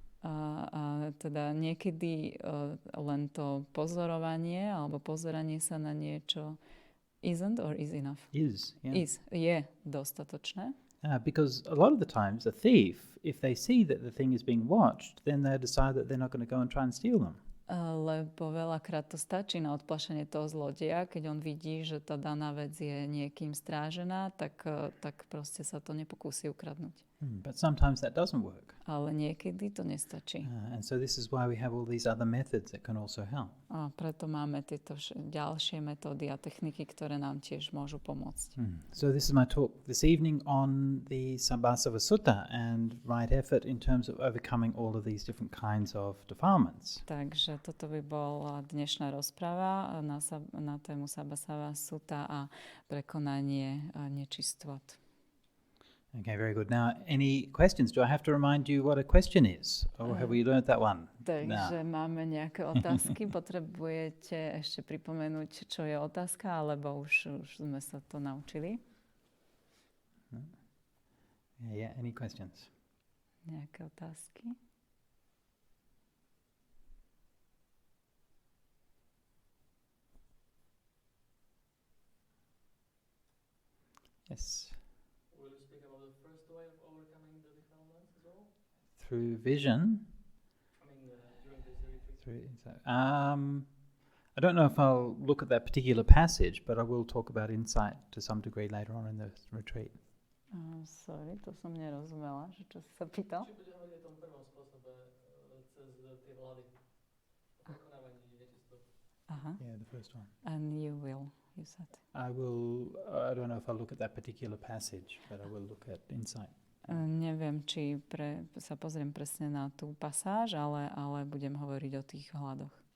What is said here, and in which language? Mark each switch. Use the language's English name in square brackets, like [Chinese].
[Slovak] A teda niekedy len to pozorovanie alebo pozeranie sa na niečo [English] isn't or is enough? [Slovak] Je dostatočné. [English] Because a lot of the times a thief, if they see that the thing is being watched, then they decide that they're not going to go and try and steal them. [Slovak] Lebo veľakrát to stačí na odplašenie toho zlodeja, keď on vidí, že tá daná vec je niekým strážená, tak proste sa to nepokúsi ukradnúť. [English] But sometimes that doesn't work. [Slovak] Ale niekedy to nestačí. [English] And so this is why we have all these other methods that can also help. [Slovak] A preto máme tieto ďalšie metódy a techniky, ktoré nám tiež môžu pomôcť. [English] So this is my talk this evening on the Sabbasava Sutta and right effort in terms of overcoming all of these different kinds of defilements. [Slovak] Takže toto by bola dnešná rozprava na tému Sabbasava Sutta a prekonanie nečistot. [English] Okay, very good. Now, any questions? Do I have to remind you what a question is? Or have we learned that one? [Slovak] Takže máme nejaké otázky. Potrebujete ešte pripomenúť, čo je otázka, alebo už sme sa to naučili? [English] Yeah, any questions? [Slovak] Nejaké otázky? [English] Yes. Will you speak about the first way of overcoming the defilements as well? Through vision. During this retreat. I don't know if I'll look at that particular passage, but I will talk about insight to some degree later on in the retreat. [Slovak] Sorry, to som nerozumela, že čo si sa pýtal. Či budeme hovoriť o tom prvom spôsobe cez tie vlády. O prekonávaní nečistôt. Aha. [English] Yeah, the first one. And you said. I don't know if I'll look at that particular passage, but I will look at insight. [Slovak] Neviem, či sa pozriem presne na tú pasáž, ale budem hovoriť o tých hľadoch.